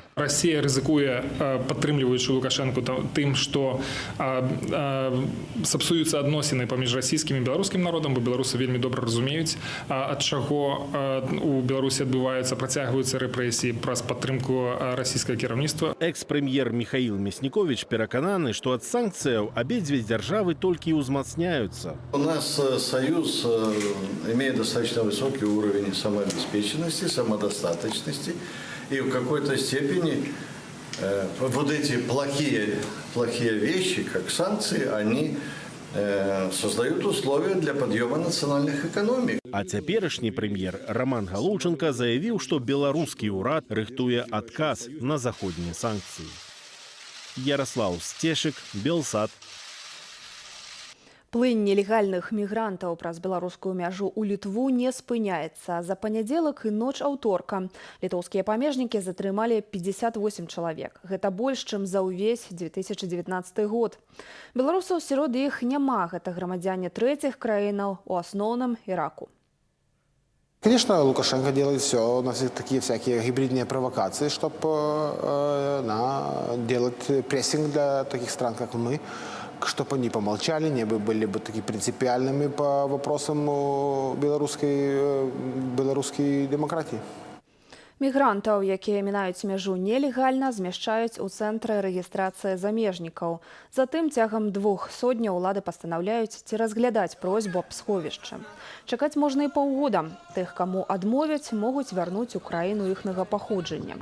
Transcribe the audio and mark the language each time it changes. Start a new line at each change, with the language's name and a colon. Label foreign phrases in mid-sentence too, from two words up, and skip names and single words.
Belarusian: Россия рызыкуе, падтрымліваючы Лукашенко тым, што сапсуюцца адносіны паміж расійскім і беларускім народам, бо беларусы вельмі добра разумеюць, ад чаго у Беларусі адбываюцца, працягваюцца рэпрэсіі праз падтрымку расійскага кіраўніцтва. Экс-прэм'ер Михаил Мяснікович перакананы, што ад санкцыяў абедзве дзяржавы толькі ўзмацняюцца.
Russian: У нас союз имеет достаточно высокий уровень самообеспеченности, самодостаточности. И в какой-то степени вот эти плохие вещи, как санкции, они создают условия для подъема национальных экономик.
Belarusian: А цяперашні прэм'ер Роман Галоўченко заявіў, што беларускі ўрад рыхтуе адказ на заходнія санкцыі. Ярослав Стешек, Белсат. Плынь нелегальных мігрантаў праз беларускую мяжу ў Літву не спыняецца. За панядзелак і ноч аўторка літоўскія памежнікі затрымалі 58 чалавек. Гэта больш, чым за ўвесь 2019 год. Беларусаў сярод іх няма, гэта грамадзяне трэціх краінаў, у асноўным Іраку.
Russian: Конечно, Лукашенко делает все, у нас такие всякие гибридные провокации, чтобы делать прессинг для таких стран, как мы, чтобы они помолчали, не были бы такими принципиальными по вопросам белорусской демократии.
Belarusian: Мігрантаў, якія мінаюць мяжу нелегальна, змяшчаюць у цэнтры рэгістрацыі замежнікаў. Затым цягам 2 сотняў улады пастанаўляюць ці разглядаць просьбу аб сховішчы. Чакаць можна і паўгода. Тых, каму адмовяць, могуць вярнуць у краіну іхнага паходжання.